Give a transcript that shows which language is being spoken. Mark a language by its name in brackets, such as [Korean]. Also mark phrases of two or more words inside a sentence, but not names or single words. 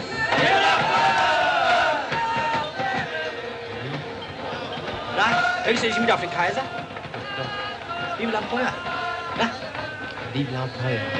[German] Na, höchst du dich wieder auf den Kaiser? [French] Vive l'Empereur! Na? Vive l'Empereur!